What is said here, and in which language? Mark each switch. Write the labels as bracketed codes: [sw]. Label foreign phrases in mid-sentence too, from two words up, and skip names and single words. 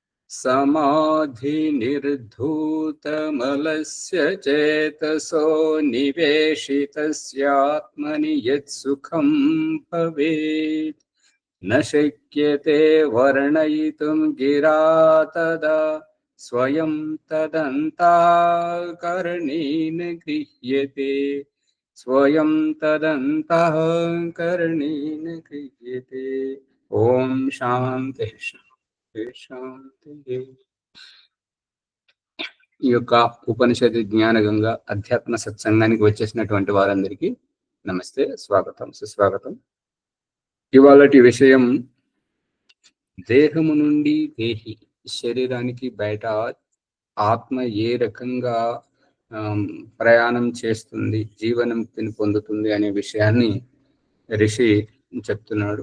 [sa] समाधि निर्धूतमलस्य चेतसो निवेशितस्यात्मनि यत्सुखं भवेत् न शक्यते वर्णयितुं गिरा तदा स्वयं तदन्तःकरणेन गृह्यते स्वयं तदन्तःकरणेन गृह्यते। ओम शांति शांति। [te] ఈ యొక్క ఉపనిషత్ జ్ఞాన గంగ అధ్యాత్మ సత్సంగానికి వచ్చేసినటువంటి వారందరికీ నమస్తే, స్వాగతం, సుస్వాగతం. ఇవాళటి విషయం దేహము నుండి దేహి శరీరానికి బయట ఆత్మ ఏ రకంగా ప్రయాణం చేస్తుంది, జీవనముక్తిని పొందుతుంది అనే విషయాన్ని ఋషి చెప్తున్నాడు.